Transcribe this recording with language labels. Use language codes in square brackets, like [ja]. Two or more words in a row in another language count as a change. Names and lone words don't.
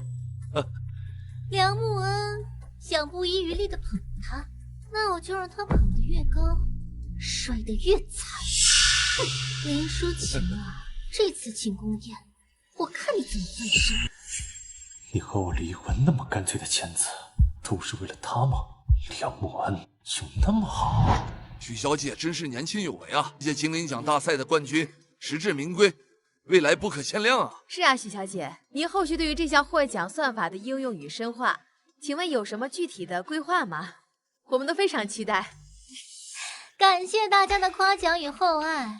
[zh] 梁木恩想不遺餘力的捧他，那我就讓他捧得越高，摔得越慘。林淑晴啊，這次慶功宴，我看你怎麼翻身。你和我離婚那麼乾脆的簽字，都是為了他嗎？梁木恩有那麼好？許小姐真是年輕有為啊！這屆精靈獎大賽的冠軍實至名歸，未來不可限量啊！是啊，許小姐，您後續對於這項獲獎算法的應用與深化，請問有什麼具體的規劃嗎？我們都非常期待。感謝大家的誇獎與厚愛。